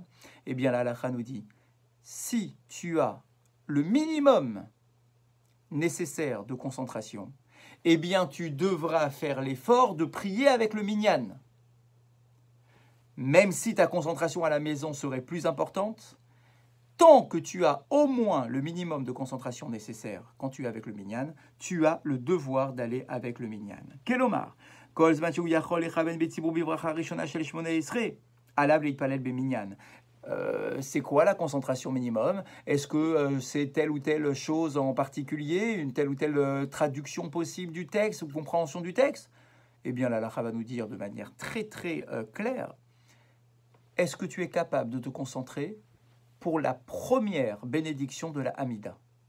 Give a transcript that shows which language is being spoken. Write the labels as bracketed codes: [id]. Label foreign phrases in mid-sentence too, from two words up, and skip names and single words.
[fr] Eh bien la halakha nous dit, si tu as le minimum nécessaire de concentration, eh bien tu devras faire l'effort de prier avec le minyan. Même si ta concentration à la maison serait plus importante, tant que tu as au moins le minimum de concentration nécessaire quand tu es avec le minyan, tu as le devoir d'aller avec le minyan. [he] כלומר, כל זמן שהוא יכול לכוון בציבור בברכה ראשונה של שמונה עשרה, עליו להתפלל במניין. [fr] C'est quoi la concentration minimum? Est-ce que c'est telle ou telle chose en particulier, une telle ou telle traduction possible du texte ou compréhension du texte? Eh bien, la halakha va nous dire de manière très très claire, est-ce que tu es capable de te concentrer pour la première bénédiction de la Hamida?